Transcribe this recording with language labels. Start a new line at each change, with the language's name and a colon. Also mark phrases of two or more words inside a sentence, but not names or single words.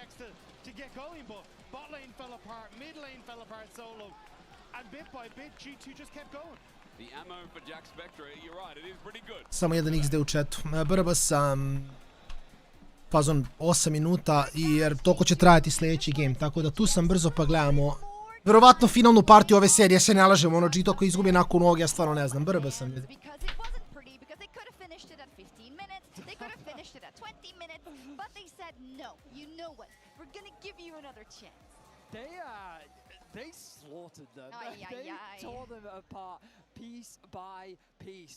Bosnian: Samo jedan XD u chatu. Brba sam fazon 8 minuta jer toliko će trajati sljedeći game, tako da tu sam brzo pa gledamo. Verovatno finalnu partiju ove serije, se ne lažemo, ono G2 koji izgubi nakon ovog, ja stvarno ne znam, brba sam.
English: They slaughtered them. They tore them apart piece by piece.